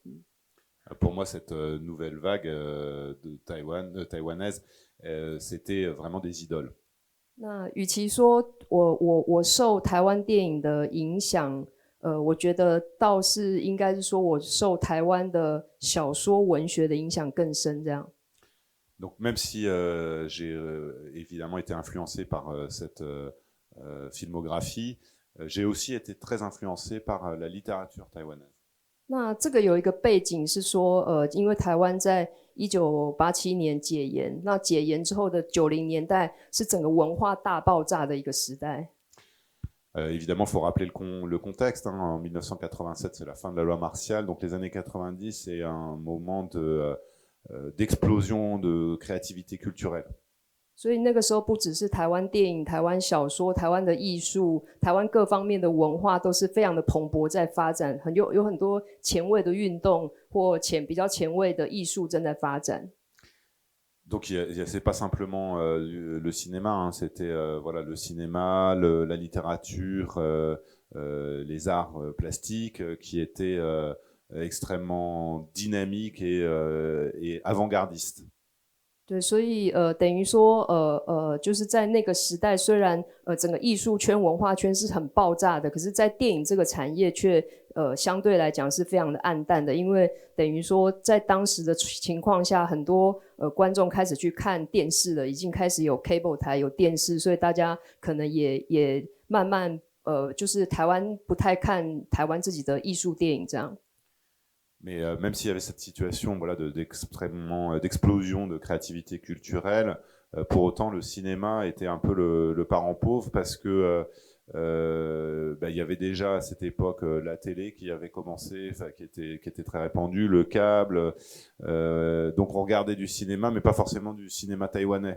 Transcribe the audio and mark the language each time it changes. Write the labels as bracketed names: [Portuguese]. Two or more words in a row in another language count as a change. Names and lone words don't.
[French] Pour moi, cette nouvelle vague de taïwanaise, c'était vraiment des idoles. [Chinese] 那与其说我受台湾电影的影响，我觉得倒是应该是说我受台湾的小说文学的影响更深，这样。 [French] Donc même si j'ai évidemment été influencé par cette filmographie, j'ai aussi été très influencé par la littérature taïwanaise. [Chinese] 那这个有一个背景是说，因为台湾在1987年解严，那解严之后的90年代是整个文化大爆炸的一个时代。 [French] Évidemment, il faut rappeler le contexte. Hein. En 1987, c'est la fin de la loi martiale. Donc les années 90, c'est un moment d'explosion de créativité culturelle. [Chinese] 所以那个时候不只是台湾电影、台湾小说、台湾的艺术、台湾各方面的文化都是非常的蓬勃在发展，有很多前卫的运动或比较前卫的艺术正在发展。 [French] Donc c'est pas simplement le cinéma, hein, c'était voilà le cinéma, la littérature, les arts plastiques qui étaient extrêmement dynamiques et avant-gardistes. [Chinese] 对，所以等于说就是在那个时代，虽然整个艺术圈、文化圈是很爆炸的，可是，在电影这个产业却相对来讲是非常的暗淡的，因为等于说在当时的情况下，很多观众开始去看电视了，已经开始有 cable 台、有电视，所以大家可能也慢慢就是台湾不太看台湾自己的艺术电影这样。 [French] Mais même s'il y avait cette situation voilà, d'explosion de créativité culturelle, pour autant le cinéma était un peu le parent pauvre parce que il y avait déjà à cette époque la télé qui avait commencé, qui était très répandue, le câble, donc on regardait du cinéma mais pas forcément du cinéma taïwanais.